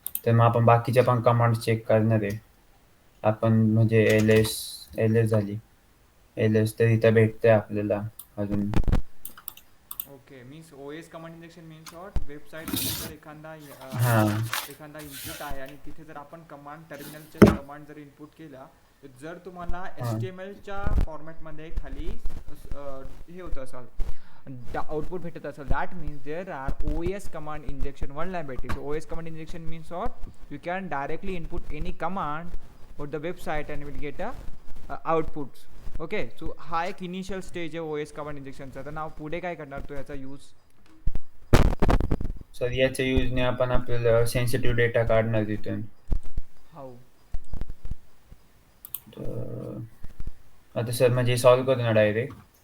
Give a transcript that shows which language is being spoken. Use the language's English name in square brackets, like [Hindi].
[Marathi] तर मग आपण बाकीच्या पण कमांड्स चेक करणार आहे. आपण म्हणजे एल-एस झाली. एल-एस तर इथं भेटतंय आपल्याला अजून. [English] okay, means OS command injection means what, [Marathi] वेबसाईटमध्ये जर हां. एखादा इनपुट आहे आणि तिथे जर आपण कमांड टर्मिनलचे कमांड जर इनपुट केला, तर जर तुम्हाला हां. HTMLच्या फॉर्मॅटमध्ये खाली हे होतं असेल, आउटपुट भेटत असेल, [English] That means there are OS command injection vulnerability. So OS command injection means what? You can directly input any command on the website and will get a outputs. [Marathi] Okay, so हा एक initial stage आहे OS command इंजेक्शनचा. तर नाव पुढे काय करणार तो याचा यूज? सर याच्या युजने आपण आपल्याला सेन्सिटिव्ह डेटा काढणार तिथून. [English] How? [Marathi] तर आता सर म्हणजे सॉल्व्ह करू ना डायरेक्ट?